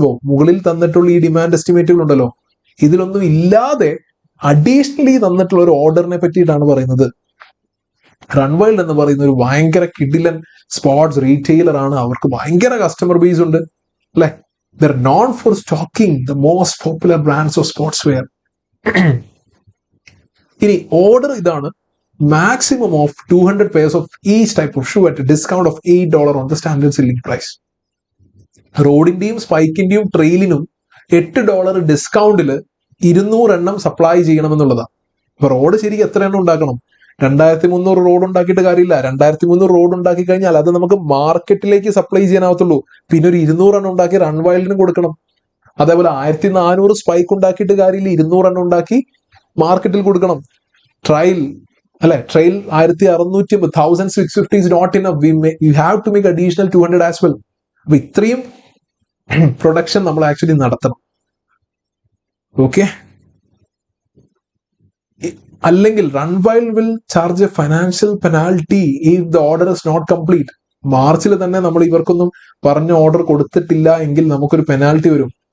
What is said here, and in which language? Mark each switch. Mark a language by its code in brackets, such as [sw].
[ml] അബോ മുകളിൽ തന്നിട്ടുള്ള ഈ ഡിമാൻഡ് എസ്റ്റിമേറ്റുകൾ ഉണ്ടല്ലോ, ഇതിലൊന്നും ഇല്ലാതെ അഡീഷണലി തന്നിട്ടുള്ള ഒരു ഓർഡറിനെ പറ്റിയിട്ടാണ് പറയുന്നത്. റൺവൈൽഡ് എന്ന് പറയുന്ന ഒരു ഭയങ്കര കിഡിലൻ സ്പോർട്സ് റീറ്റെയിലർ ആണ്. അവർക്ക് ഭയങ്കര കസ്റ്റമർ ബേസ് ഉണ്ട് അല്ലെ. [en] They're known for stocking the most popular brands of sports wear. [ml] ഇനി ഓർഡർ ഇതാണ്, [en] maximum of 200 pairs of each type of shoe at a discount of $8 on the standard selling price. [ml] റോഡിന്റെയും സ്പൈക്കിന്റെയും ട്രെയിലിനും $8 ഡിസ്കൗണ്ടിൽ 200 എണ്ണം supply ചെയ്യണമെന്നുള്ളതാണ്. അപ്പൊ road ശരിക്കും എത്ര എണ്ണം ഉണ്ടാക്കണം? 2300 road ഉണ്ടാക്കിയിട്ട് കാര്യമില്ല. 2300 റോഡ് ഉണ്ടാക്കി കഴിഞ്ഞാൽ അത് നമുക്ക് മാർക്കറ്റിലേക്ക് സപ്ലൈ ചെയ്യാനാവത്തുള്ളൂ. പിന്നെ ഒരു 200 എണ്ണം ഉണ്ടാക്കി റൺവൈൽഡിനും കൊടുക്കണം. അതേപോലെ 1400 സ്പൈക്ക് ഉണ്ടാക്കിയിട്ട് കാര്യമില്ല, 200 എണ്ണം ഉണ്ടാക്കി മാർക്കറ്റിൽ കൊടുക്കണം. ട്രയൽ അല്ലെ, trail 1650, [en] 1650 is not enough. You have to make additional 200 as well. [ml] അപ്പൊ ഇത്രയും പ്രൊഡക്ഷൻ നമ്മൾ ആക്ച്വലി നടത്തണം. ഓക്കെ. [en] അല്ലെങ്കിൽ റൺവൈൽ will charge a financial penalty if the order is not complete. [ml] മാർച്ചിൽ തന്നെ നമ്മൾ ഇവർക്കൊന്നും പറഞ്ഞ ഓർഡർ കൊടുത്തിട്ടില്ല എങ്കിൽ നമുക്കൊരു പെനാൽറ്റി വരും.